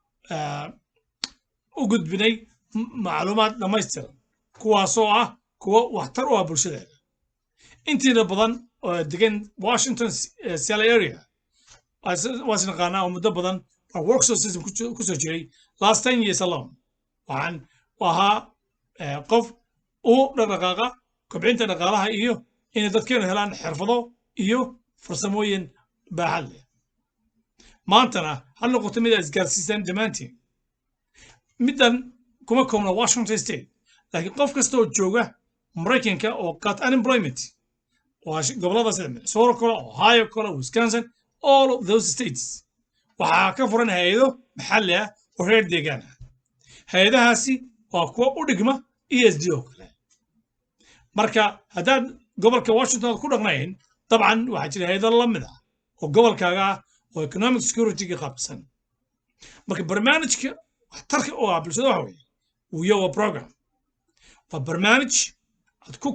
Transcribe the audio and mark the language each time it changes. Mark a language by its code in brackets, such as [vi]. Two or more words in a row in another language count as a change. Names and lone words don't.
[so] u gudbinay macluumaad dhammaystiran kuwaasoo ah kuwa waxtar u ah bulshadeeda intiina badan oo degan Washington Seattle area waas naqaanaa oo muddo badan [en] workforce system [so] ku soo jiray [en] last 10 years alone [so] waxaan ahaa qof u dhaqdhaqaaqa kobcinta dhaqaalaha iyo inay dadkeenu helaan xirfado iyo farsamooyin baaxad leh maantana ha noqoto mid aad isgaarsiisaan dhammaantiin middan kuma koobna Washington State laakiin qof kasta oo jooga Maraykanka oo qaat unemployment gobolada sida Minnesota kale Ohio kale Wisconsin [en] all of those states [so] waxaa ka furan hay'ado maxalli ah oo reer deegaan ah hay'adahaasi waa kuwa u dhigma ESD oo kale marka haddaad gobolka Washington ku dhaqnayn dabcan waxaa jira hay'ado la mid ah oo gobolkaaga ah oo [en] economic security-ga [so] qaabsan marka barnaamijka waxtarka oo ah bulshada waxa weeye WIOA program waa barnaamij aad ku